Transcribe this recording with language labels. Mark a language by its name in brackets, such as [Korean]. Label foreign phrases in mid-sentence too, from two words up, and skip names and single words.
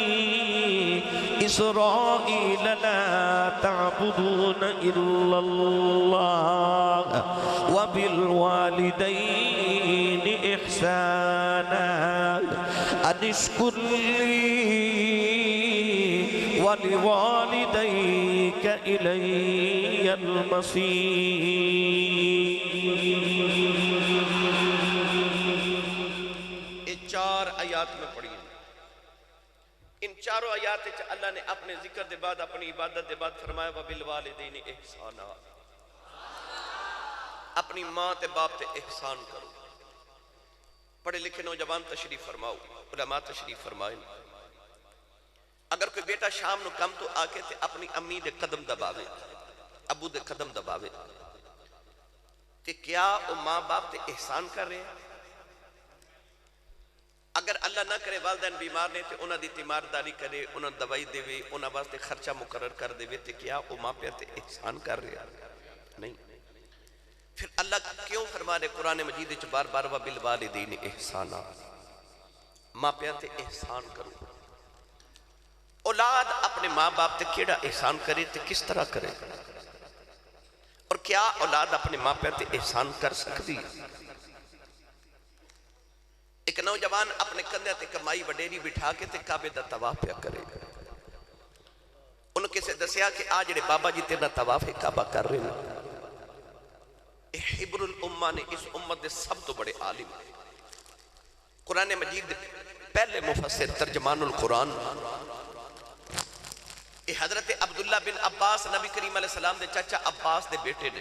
[Arabic] إِسْرَائِيلَ لَا تَعْبُدُونَ إِلَّا اللَّهَ وَبِالْوَالِدَيْنِ إِحْسَانًا أَنِ اشْكُرْ لِي وَلِوَالِدَيْكَ إِلَيَّ الْمَصِيرُ۔ [Punjabi] یہ چار آیات میں پڑھی ہیں، ان چاروں آیات اللہ نے اپنے ذکر دے بعد اپنی عبادت دے بعد فرمایا [Arabic] وَبِالْوَالِدَيْنِ احسانا، [Punjabi] اپنی ماں تے باپ تے احسان کرو۔ پڑھے لکھے نوجوان تشریف فرماؤ، علماء تشریف فرمائیں، اگر کوئی بیٹا شام نو کم تو آکے تے اپنی امی دے قدم دباوے، ابو دے قدم دباوے کہ کیا وہ ماں باپ تے احسان کر رہے ہیں؟ اگر اللہ نہ کرے والدین بیمار نے تے انہاں دی تیمارداری کرے، انہاں دوائی دے وے، انہاں واسطے خرچہ مقرر کر دے وے تے کیا وہ ماں پہ تے احسان کر رہے ہیں؟ نہیں۔ پھر اللہ کیوں فرما رہے قرآن مجید بار بار [Arabic] وَبِالْوَالِدَيْنِ إِحْسَانًا؟ [Punjabi] ماں پیاں تے احسان کرو. اولاد اپنے ماں باپ تے کیڑا احسان کرے تے کس طرح کرے؟ اور کیا اولاد اپنے ماں پیاں تے احسان کر سکتی؟ ایک نوجوان اپنے کندھے تے کمائی وڈیری بٹھا کے تے کعبے دا طواف پیا کرے. انہوں کسے دسیا کہ آج جڑے بابا جی تیرا طواف کعبہ کر رہے ہیں، [Arabic] حبر الامہ [Punjabi] نے اس امت دے سب تو بڑے عالم، قرآن مجید پہلے مفسر [Arabic] ترجمان القرآن، [Punjabi] یہ حضرت عبداللہ بن عباس نبی کریم [Arabic] علیہ السلام [Punjabi] دے چاچا عباس دے بیٹے نے.